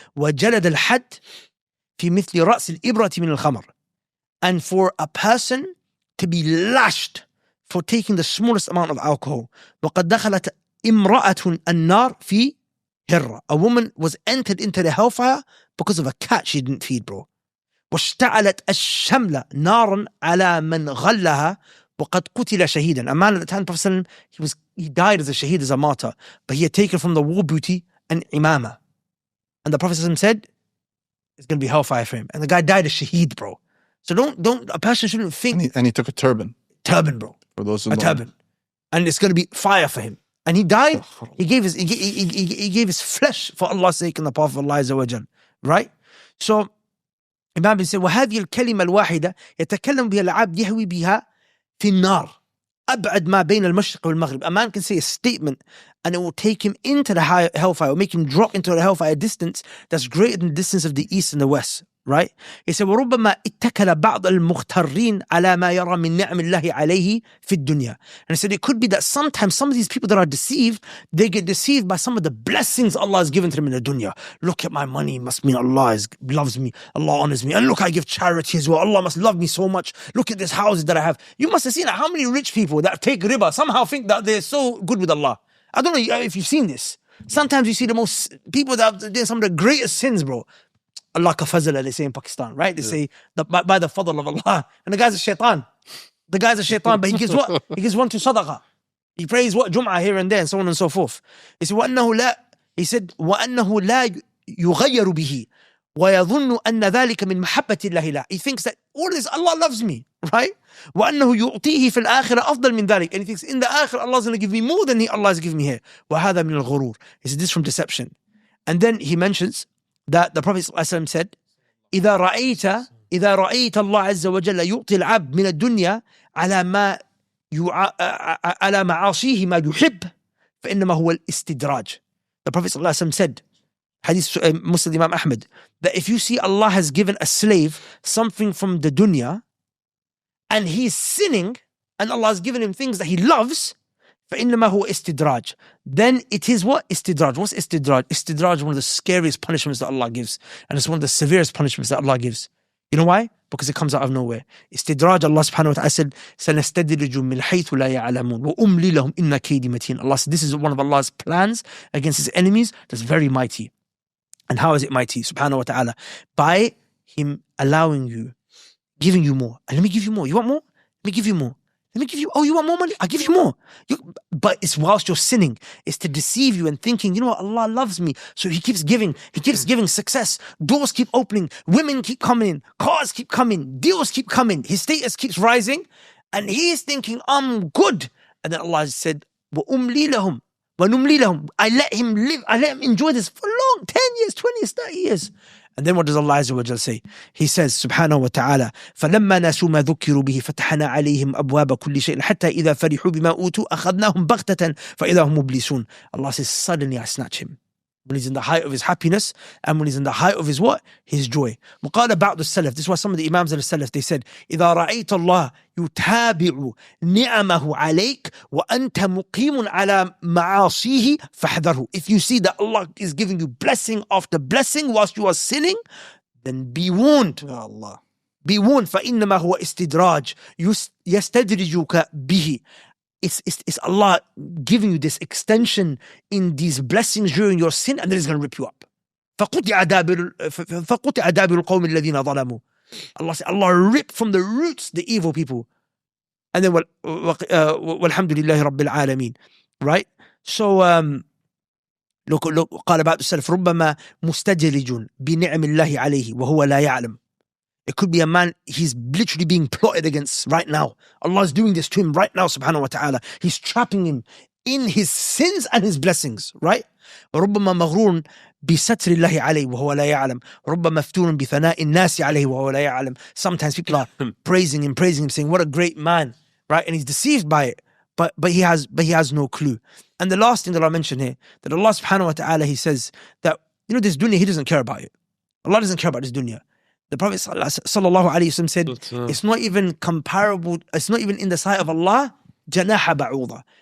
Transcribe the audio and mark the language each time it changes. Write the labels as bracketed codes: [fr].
[ar] وجلد الحد في مثل رأس الإبرة من الخمر. [en] And for a person to be lashed for taking the smallest amount of alcohol. [ar] وقد دخلت امرأة النار في هرة. [en] A woman was entered into the hellfire because of a cat she didn't feed, bro. [ar] واشتعلت الشملة نارا على من غلها وقد قتل شهيدا. [en] A man at the time, Prophet he died as a shaheed, as a martyr, but he had taken from the war booty an imama. And the Prophet said, it's going to be hellfire for him. And the guy died a shaheed, bro. So a person shouldn't think. And he took a turban. Turban, bro. For those who a know. turban. And it's going to be fire for him. And he died. He gave his flesh for Allah's sake in the path of Allah Azza wa Jal. Right? So, Imam bin said, [ar] وهذه الكلمة الواحدة يتكلم بها العبد يهوي بها في النار أبعد ما بين المشرق والمغرب. [en] A man can say a statement and it will take him into the hellfire, or make him drop into the hellfire distance that's greater than the distance of the east and the west. right? He said, [ar] وَرُبَّمَا اتَّكَلَ بَعْضَ الْمُخْتَرِّينَ عَلَى مَا يَرَى مِنْ نِعْمِ اللَّهِ عَلَيْهِ فِي الدُّنْيَا. [en] And he said, it could be that sometimes some of these people that are deceived, they get deceived by some of the blessings Allah has given to them in the dunya. Look at my money, must mean Allah loves me, Allah honors me. And look, I give charity as well. Allah must love me so much. Look at this houses that I have. You must have seen how many rich people that take riba somehow think that they're so good with Allah. I don't know if you've seen this. Sometimes you see the most people that are doing some of the greatest sins, bro. [ur] Allah ka fazala, [en] they say in Pakistan, right? They say by the fadl of Allah. And the guy's a shaitan. The guy's a shaitan, but he gives what? He gives one to sadaqah. He prays what? Jum'ah here and there, and so on and so forth. He said, [ar] وَأَنَّهُ لَا يُغَيَّرُ بِهِ وَيَظُنُّ أَنَّ ذَلِكَ مِنْ مَحَبَّةِ اللَّهِ لَهُ. [en] He thinks that all this, Allah loves me, right? [ar] وَأَنَّهُ يُعْطِيهِ فِي الْآخِرَةِ أَفْضَلْ مِنْ ذَلِكَ. [en] And he thinks in the akhirah, Allah's going to give me more than Allah has given me here. [ar] وَهَذَا مِنَ الْغُرُورِ. [en] He said, this from deception. And then he mentions that the Prophet ﷺ said, [ar] إذا رأيت الله عز وجل يعطي العبد من الدنيا على معاصيه ما يحب فإنما هو الاستدراج. [en] The Prophet ﷺ said, Hadith Muslim Imam Ahmed, that if you see Allah has given a slave something from the dunya and he's sinning and Allah has given him things that he loves, [ar] فإنما هو استدراج. [en] Then it is what? Istidraj. What's istidraj? Istidraj is one of the scariest punishments that Allah gives. And it's one of the severest punishments that Allah gives. You know why? Because it comes out of nowhere. Istidraj, Allah subhanahu wa ta'ala said, [ar] سَنَسْتَدْرِجُ مِنْ حَيْثُ لَا يَعْلَمُونَ وَأُمْلِي لَهُمْ إِنَّ كَيْدِي مَتِينٌ. [en] Allah said, this is one of Allah's plans against His enemies that's very mighty. And how is it mighty? Subhanahu wa ta'ala. By Him allowing you, giving you more. And let me give you more. You want more? Let me give you more. Let me give you, oh, you want more money? I'll give you more. But it's whilst you're sinning. It's to deceive you and thinking, you know what, Allah loves me. So He keeps giving. He keeps giving success. Doors keep opening. Women keep coming in. Cars keep coming. Deals keep coming. His status keeps rising. And he is thinking, I'm good. And then Allah said, [ar] وَأُمْلِي لَهُمْ وَنُمْلِي لَهُمْ. [en] I let him live. I let him enjoy this for long. 10 years, 20 years, 30 years. And then what does Allah Azza wa Jal say? He says, [ar] subhanahu wa ta'ala, فَلَمَّا نَسُوا مَا ذُكِّرُوا بِهِ فَتَحْنَا عَلَيْهِمْ أَبْوَابَ كُلِّ شَيْءٍ حَتَّى إِذَا فَرِحُوا بِمَا أُوتُوا أَخَذْنَاهُمْ بَغْتَةً فَإِذَا هُمْ مُبْلِسُونَ. [en] Allah says, suddenly I snatch him. When he's in the height of his happiness and when he's in the height of his what? His joy. [ar] وقال بعض السلف. [en] This is why some of the Imams of the Salaf, they said, [ar] إِذَا رَأَيْتَ اللَّهَ يُتَابِعُ نِعَمَهُ عَلَيْكَ وَأَنْتَ مُقِيمٌ عَلَى مَعَاصِيهِ فَاحْذَرْهُ. [en] If you see that Allah is giving you blessing after blessing whilst you are sinning, then be warned. Ya Allah. Be warned. [ar] فَإِنَّمَا هُوَ إِسْتِدْرَاجٌ يَسْتَدْرِجُكَ بِهِ. [en] It's Allah giving you this extension in these blessings during your sin, and then He's going to rip you up. [ar] فَقُطِعَ دَابِرُ الْقَوْمِ الَّذِينَ ظَلَمُوا. [en] Allah said, Allah ripped from the roots the evil people. And then [ar] وَالْحَمْدُ لِلَّهِ رَبِّ الْعَالَمِينَ. [en] Right? So, look, [ar] قال بعض السلف ربما مستدرج بنعم الله عليه وهو لا يعلم. [en] It could be a man, he's literally being plotted against right now. Allah is doing this to him right now, subhanahu wa ta'ala. He's trapping him in his sins and his blessings, right? [ar] ربما مغرور بستر الله عليه وهو لا يعلم. ربما مفتون بثناء الناس عليه وهو لا يعلم. [en] Sometimes people are praising him, saying, what a great man, right? And he's deceived by it, but he has no clue. And the last thing that I'll mention here, that Allah subhanahu wa ta'ala, He says that, you know, this dunya, He doesn't care about it. Allah doesn't care about this dunya. The Prophet sallallahu alayhi wasallam said, it's not even comparable, it's not even in the sight of Allah, janaha ba'udha.